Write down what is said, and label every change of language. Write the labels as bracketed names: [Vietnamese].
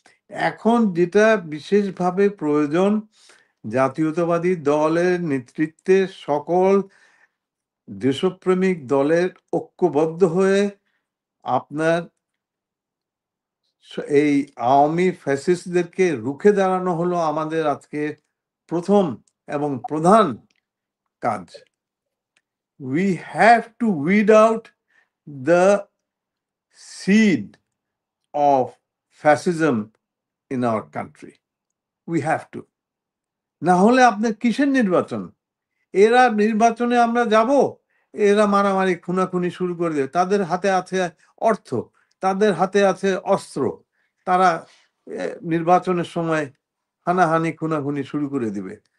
[Bangla] এখন যেটা বিশেষভাবে প্রয়োজন, জাতীয়তাবাদী দলের নেতৃত্বে সকল দেশপ্রেমিক দলের ঐক্যবদ্ধ হয়ে আপনার এই আওয়ামী ফ্যাসিস্টদেরকে রুখে দাঁড়ানো হলো আমাদের আজকে প্রথম এবং প্রধান কাজ। [English] We have to weed out the seed of fascism in our country. We have to. [Bangla] না হলে আপনার কিসের নির্বাচন? এরা নির্বাচনে আমরা যাব, এরা মারামারি খুনাখুনি শুরু করে দেবে। তাদের হাতে আছে অর্থ, তাদের হাতে আছে অস্ত্র। তারা নির্বাচনের সময় হানাহানি খুনাখুনি শুরু করে দিবে।